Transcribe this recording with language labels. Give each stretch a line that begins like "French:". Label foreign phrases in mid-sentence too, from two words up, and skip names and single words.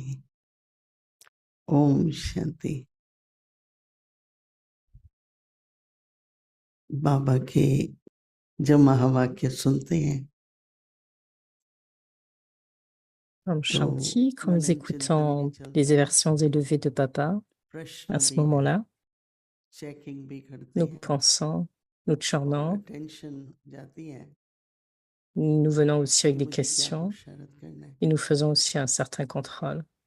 Hindi: ओम शांति। बाबा के जब महावाक्य सुनते हैं ओम शांति,
French: quand nous écoutons les versions élevées de Baba, à ce moment-là, nous pensons, nous chantons, nous venons aussi avec des questions et nous faisons aussi un certain contrôle.